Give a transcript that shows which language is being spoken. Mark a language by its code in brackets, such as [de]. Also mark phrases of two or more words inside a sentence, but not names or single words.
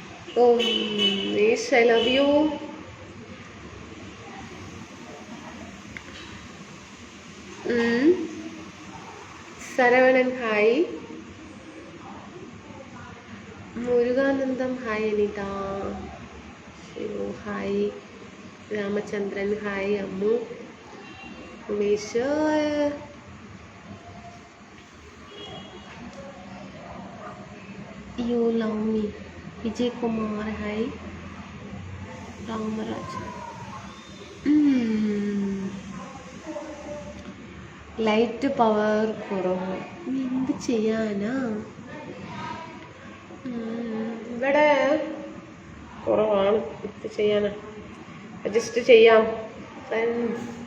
[en] Oh, Nish, I love you. Saravanan, hi. Muruganandam, hi Anita. Shivu, hi. Ramachandran, hi. Ammu. Umesh. You love me. Vijay Kumar, hi. Ramaraj. light power [ml] കുറവ് എന്ത് ചെയ്യാനാ? ഇവിടെ കുറവാണ്, എന്ത് ചെയ്യാനാ? അഡ്ജസ്റ്റ് ചെയ്യാം ഫ്രണ്ട്സ്.